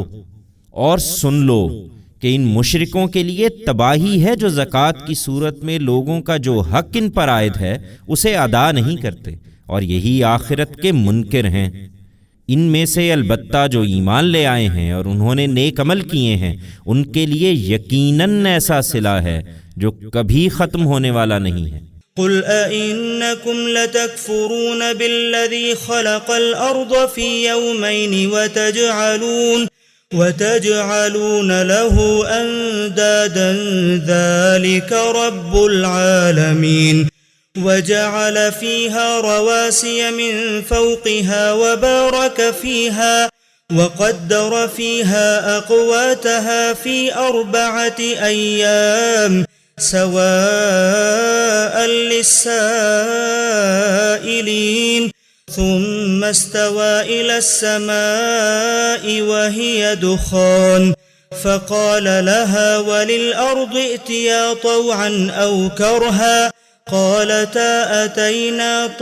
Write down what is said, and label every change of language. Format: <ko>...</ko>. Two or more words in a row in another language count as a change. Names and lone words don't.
<hi>और सुन लो कि इन मुशरिकों के लिए तबाही है जो ज़कात की सूरत में लोगों का जो हक इन पर आयद है उसे अदा नहीं करते, और यही आखिरत के मुनकिर हैं। इनमें से अलबत्ता जो ईमान ले आए हैं और उन्होंने नेक अमल किए हैं उनके लिए यकीनन ऐसा सिला है जो कभी ख़त्म होने वाला नहीं है।</hi> <ar>قل أئنكم لتكفرون بالذي خلق الأرض في يومين وتجعلون له أندادا ذلك رب العالمين وجعل فيها رواسي من فوقها وبارك فيها وقدر فيها أقواتها في أربعة أيام سواء للسائلين ثم استوى إلى السماء وهي دخان فقال لها وللأرض ائتيا طوعا أو كرها قالتا أتينا</ar>